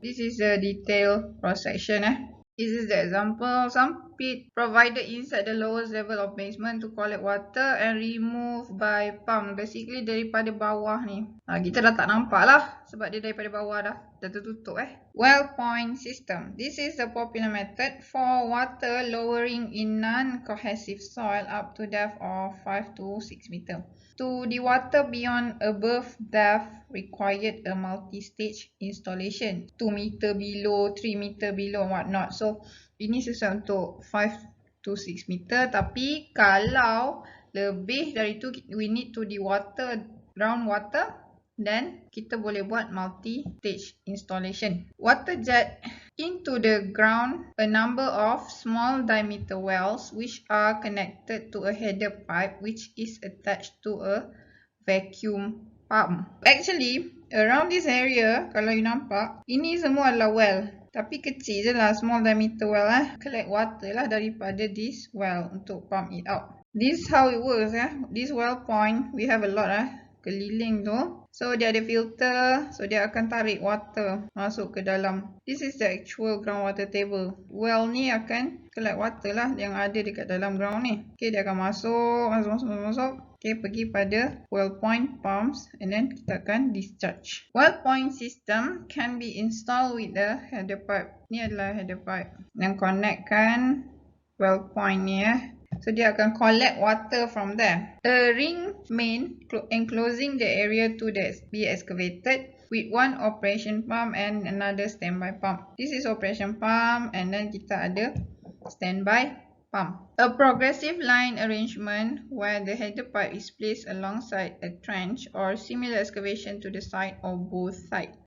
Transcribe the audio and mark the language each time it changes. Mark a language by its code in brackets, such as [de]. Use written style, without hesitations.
[en] This is the detailed cross section. This is the example. Some pit provided inside the lowest level of basement to collect water and remove by pump. [ms] Basically daripada bawah ni. Kita dah tak nampak lah sebab dia daripada bawah dah tertutup. [en] Well point system. This is the popular method for water lowering in non-cohesive soil up to depth of 5 to 6 meter. To dewater beyond above depth required a multi-stage installation. 2 meter below, 3 meter below, whatnot. So [ms] ini sesuai untuk [en] 5 to 6 meter. [ms] Tapi kalau lebih dari itu, [en] we need to dewater groundwater, then [ms] kita boleh buat multi-stage installation. [en] Water jet into the ground a number of small diameter wells which are connected to a header pipe which is attached to a vacuum pump. Actually, around this area, [ms] kalau [en] you [ms] nampak, ini semua adalah [en] well. [ms] Tapi kecil je lah, [en] small diameter well. Collect water lah [ms] daripada [en] this well [ms] untuk [en] pump it out. This how it works. This well point, we have a lot keliling tu. [ms] So dia ada filter, so dia akan tarik water masuk ke dalam. [en] This is the actual groundwater table. Well ni akan collect water lah [ms] yang ada dekat dalam [en] ground ni. [ms] Okay, dia akan masuk. Okay, pergi pada well point pumps [en] and then [ms] kita akan discharge. [en] Well point system can be installed with the header pipe. [ms] Ni adalah header pipe yang connectkan well point ni. [en] So [ms] dia akan [en] collect water from there. A ring main enclosing the area to be excavated with one operation pump and another standby pump. This is operation pump and then [ms] kita ada [en] standby pump. A progressive line arrangement where the header pipe is placed alongside a trench or similar excavation to the side or both sides.